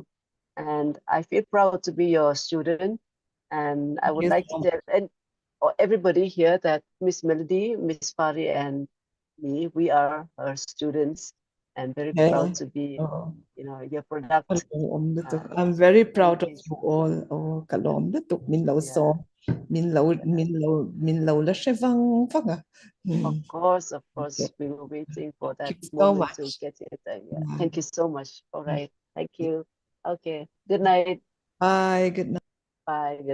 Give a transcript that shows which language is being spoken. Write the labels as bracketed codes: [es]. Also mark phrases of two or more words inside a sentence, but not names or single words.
[en] And I feel proud to be your student. And I would like to tell, and everybody here that Miss Melody, Miss Pari, and me, we are her students, and very Yeah. proud to be, Oh. Your product. I'm very proud of you. you all. [lus] Oh, kalom na tuk min lo [en] Yeah. [lus] so min lo la shevang fanga. [en] Of course, Okay. we were waiting for that Thank you so moment to much. get it. Yeah. Yeah. Thank you so much. All right. Thank you. Okay. Good night. Bye. Good night. Bye. Good